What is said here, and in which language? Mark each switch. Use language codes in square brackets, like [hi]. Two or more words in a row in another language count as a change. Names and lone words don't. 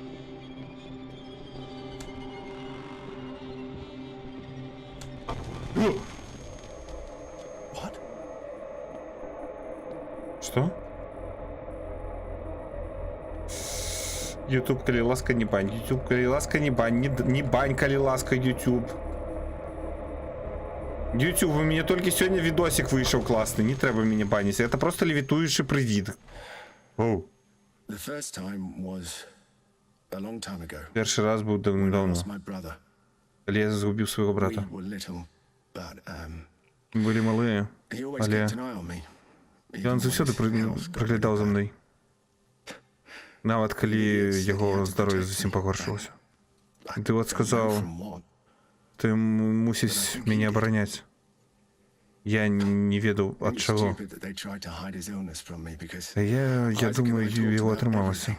[en] What? [ru] Что? YouTube, [be] калі ласка, не бань. YouTube, калі ласка, не бань. Не бань, калі ласка, YouTube. YouTube, [ru] у меня [be] толькі сёння відосик выйшаў класны. Не трэба мяне баніць. [ru] Это просто [be] левітуючы прывід. Оу. [en] The first time was a long time ago. [be] Першы раз быў [en] When I [be] даўно-даўно. [en] lost my brother. [be] Калі я згубіў свайго [en] We [be] брата. [en] were little, but [be] Мы былі малыя. [en] he always [be] Але [en] kept an eye on me. [be] ён заўсёды прыглядаў за мной. Нават калі яго здароўе зусім пагоршылася. Ты вот сказаў, ты мусіш мяне абараняць. Я не ведаў ад чаго. Я думаю, яго атрымалася.